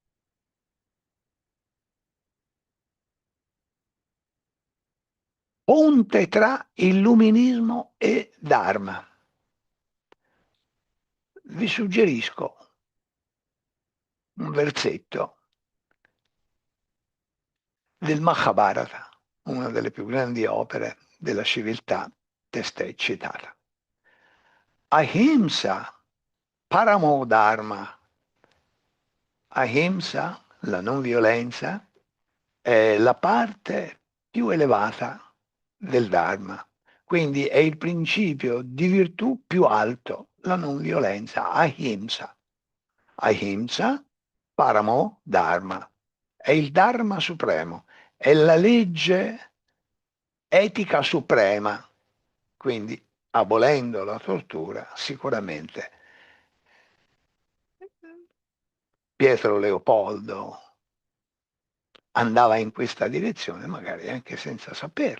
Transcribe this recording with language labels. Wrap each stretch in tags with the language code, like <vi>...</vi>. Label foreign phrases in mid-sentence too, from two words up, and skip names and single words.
<it>Ponte tra illuminismo e Dharma. Vi suggerisco un versetto del Mahabharata, una delle più grandi opere della civiltà testé citata.</it> <sa>Ahimsa, paramo dharma.</sa> <it>Ahimsa, la non violenza, è la parte più elevata del Dharma. Quindi è il principio di virtù più alto, la non violenza, ahimsa.</it> <sa>Ahimsa, paramo dharma.</sa> <it>È il Dharma supremo, è la legge etica suprema. Quindi, abolendo la tortura, sicuramente Pietro Leopoldo andava in questa direzione, magari anche senza saperlo.</it>